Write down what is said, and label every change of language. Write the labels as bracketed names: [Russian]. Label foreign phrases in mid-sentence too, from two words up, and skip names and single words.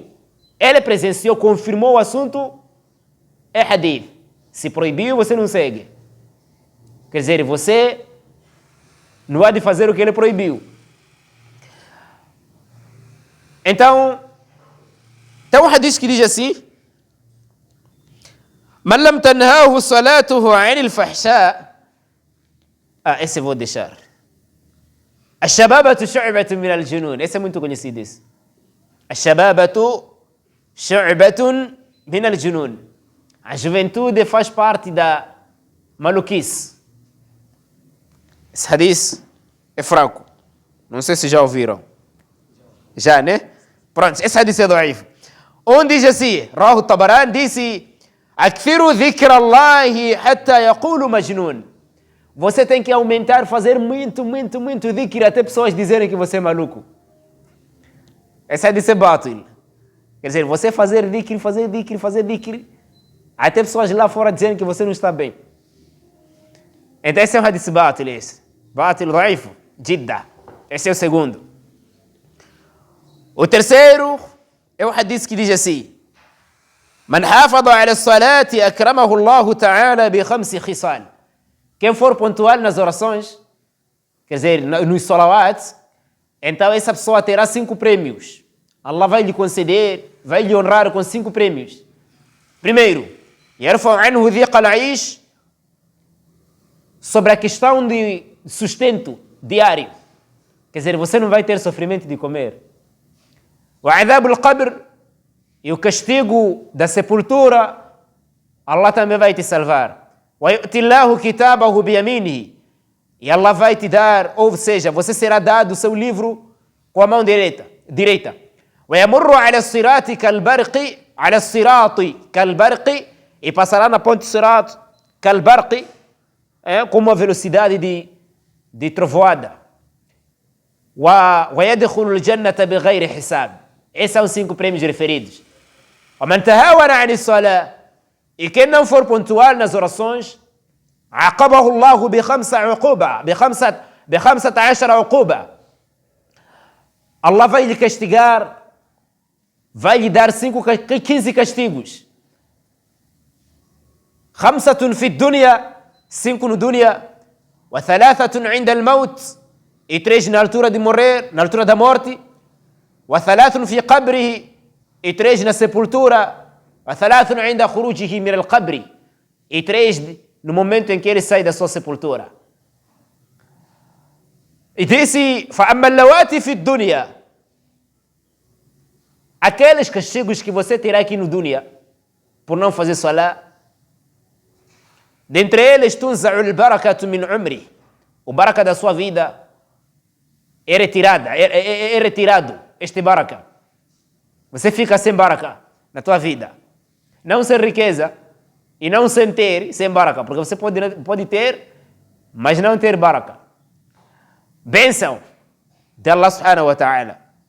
[Portuguese] Ele presenciou, confirmou o assunto, é hadith. Se proibiu, você não segue. Quer dizer, você não há de fazer o que ele proibiu. Então, tem um hadith que diz assim: [Arabic] من لم تنهه صلاته عن الفحشاء. [Portuguese] Esse eu vou deixar. [Arabic] الشباب شعبة من الجنون. [Portuguese] Esse é muito conhecido. [Arabic] الشباب شعبة من الجنون. [Portuguese] A juventude faz parte da maluquice. Esse hadith é fraco. Não sei se já ouviram. Já, né? Pronto, esse hadith é daif. Onde diz assim, [Arabic] رواه الطبراني disse: أكثروا ذكر الله حتى يقولوا مجنون. [Portuguese] Você tem que aumentar, fazer muito dhikr até pessoas dizerem que você é maluco. Esse hadith é batil. Quer dizer, você fazer dhikr, até pessoas lá fora dizerem que você não está bem. Então esse é um hadith batil, esse. [Arabic] باطل ضعيف جدا. [Portuguese] Esse é o segundo. O terceiro é o hadith que diz assim: [Arabic] من حافظ على الصلاة أكرمه الله تعالى بخمس خصال. [Portuguese] Quem for pontual nas orações, quer dizer, nos salawats, então essa pessoa terá 5 prêmios. Allah vai lhe conceder, vai lhe honrar com 5 prêmios. Primeiro, [Arabic] يرفع عنه ضيق العيش, [Portuguese] sobre a questão de sustento diário. Quer dizer, você não vai ter sofrimento de comer. [Arabic] وعذاب القبر, [Portuguese] e o castigo da sepultura, Allah também vai te salvar. [Arabic] ويؤتي الله كتابه بيمينه, [Portuguese] e Allah vai te dar, ou seja, você será dado o seu livro com a mão direita. [Arabic] ويمر على الصراط كالبرق على الصراط كالبرق, [Portuguese] e passará na ponte [Arabic] صراط كالبرق, [Portuguese] com uma velocidade de trovoada. [Arabic] ويدخل الجنة بغير حساب. [Portuguese] Esses são os 5 prêmios referidos. [Arabic] ومن تهاون عن الصلاة, [Portuguese] e quem não for pontual nas orações, [Arabic] عاقبه الله ب 15 عقوبة. [Portuguese] Allah vai lhe castigar, vai lhe dar 15 castigos. [Arabic] 5 في الدنيا, 5 no dunya, و 3 عند الموت, [Portuguese] e 3 na altura de morrer, na altura da morte, [Arabic] و 3 في قبره, [Portuguese] e 3 na sepultura, [Arabic] و 3 عند خروجه من القبر, [Portuguese] e 3 no momento em que ele sai da sua sepultura. E disse: [Arabic] فأما اللواتي في الدنيا, [Portuguese] aqueles castigos que você terá aqui no dunya por não fazer salah, dentre eles [Arabic] تنزع البركة من عمري, [Portuguese] o baraka da sua vida é retirado, este baraka. Você fica sem baraka na tua vida. Não sem riqueza e não sem ter, sem baraka, porque você pode ter, mas não ter baraka. Bênção de [Arabic] الله سبحانه وتعالى.